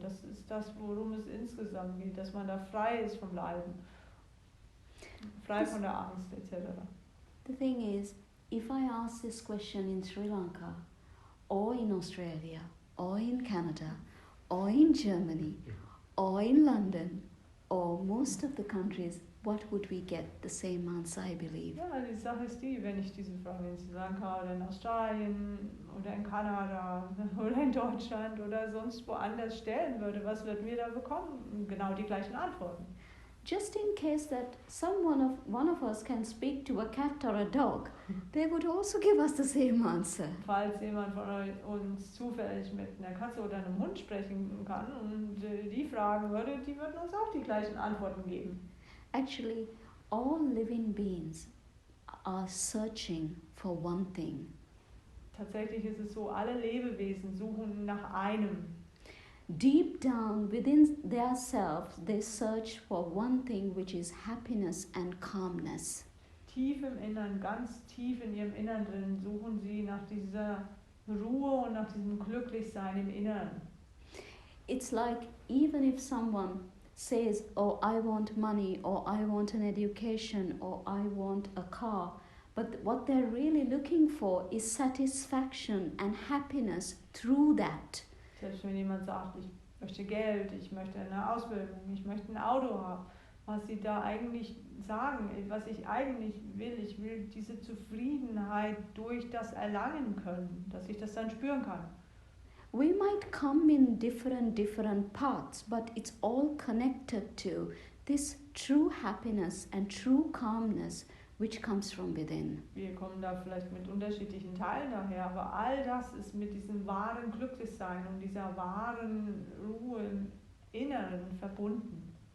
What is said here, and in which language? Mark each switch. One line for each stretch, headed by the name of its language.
German: Das ist das, worum es insgesamt geht, dass man da frei ist vom Leiden, frei von der Angst etc.
English: The thing is, if I ask this question in Sri Lanka, or in Australia, or in Canada, or in Germany, or in London, or most of the countries, what would we get? The same answer, I believe.
German: Ja, die Sache ist die, wenn ich diese Frage in Sri Lanka oder in Australien oder in Kanada oder in Deutschland oder sonst woanders stellen würde, was würden wir da bekommen? Genau die gleichen Antworten.
English: Just in case that one of us can speak to a cat or a dog, they would also give us the same answer.
German: Falls jemand von uns zufällig mit einer Katze oder einem Hund sprechen kann und die fragen würde, die würden uns auch die gleichen Antworten geben.
English: Actually, all living beings are searching for one thing.
German: Tatsächlich ist es so, alle Lebewesen suchen nach einem.
English: Deep down within their selves, they search for one thing, which is happiness and calmness.
German: Tief im Innern, ganz tief in ihrem Innern drin, suchen sie nach dieser Ruhe und nach diesem Glücklichsein im Innern.
English: It's like even if someone says, oh, I want money, or I want an education, or I want a car, but what they're really looking for is satisfaction and happiness through that.
German: Selbst wenn jemand sagt, ich möchte Geld, ich möchte eine Ausbildung, ich möchte ein Auto haben, was sie da eigentlich sagen, was ich eigentlich will, ich will diese Zufriedenheit durch das erlangen können, dass ich das dann spüren kann.
English: We might come in different paths, but it's all connected to this true happiness and true calmness which comes from within.
German: Wir kommen da vielleicht mit unterschiedlichen Teilen daher, aber all das ist mit diesem wahren Glücklichsein und dieser wahren Ruhe im Inneren verbunden.